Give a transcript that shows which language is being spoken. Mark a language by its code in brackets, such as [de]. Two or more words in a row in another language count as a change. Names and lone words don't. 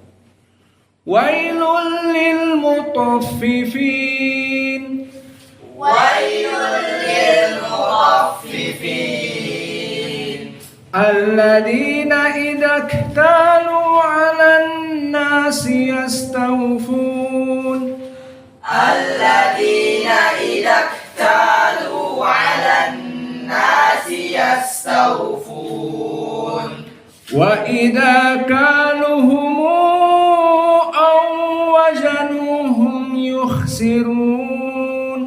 [ar] ويل للمطففين. ويل للمطففين. الذين إذا اكتالوا على الناس يستوفون. الذين إذا اكتالوا على الناس يستوفون وإذا كالوهم أو وزنوهم يخسرون